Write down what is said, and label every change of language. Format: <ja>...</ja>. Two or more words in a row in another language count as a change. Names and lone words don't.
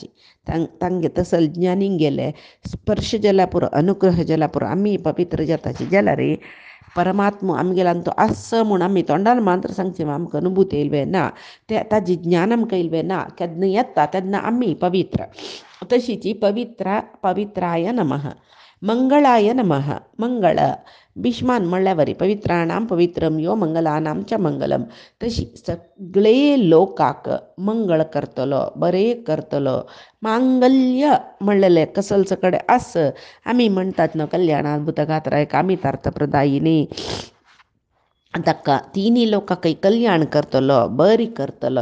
<kok>तांगे तसल ज्ञानी गेले स्पर्श जाला पुरो, अनुग्रह जाला पुरो आमी पवित्र जाताची. जाल्यार परमात्मा आमगेलांतू आस म्हूण आमी तोंडान मात्र सांगचे आमकां अनुभूती येयल्वे ना, ताजी ज्ञान आमकां येयल्वें ना. केन्ना येता तेन्ना आमी पवित्र.</kok> <sa>तशीची पवित्राय नमः, मंगळाय नमः.</sa> <kok>मंगळ भीष्मान म्हणल्या वरी</kok> <sa>पवित्राणाम पवित्रम यो मंगलानाम च मंगलम.</sa> <kok>तशी सगळे लोकाक मंगळ करतलो, बरें करतलो. मांगल्य म्हणलेले कसलच कडे आस आमी म्हणटात न्हू</kok> <sa>कल्याणाद्भुत गात्राय कामितार्थ प्रदायिनी.</sa> <kok>ताका तिनी लोकांकय कल्याण करतलो, बरी करतलो.</kok>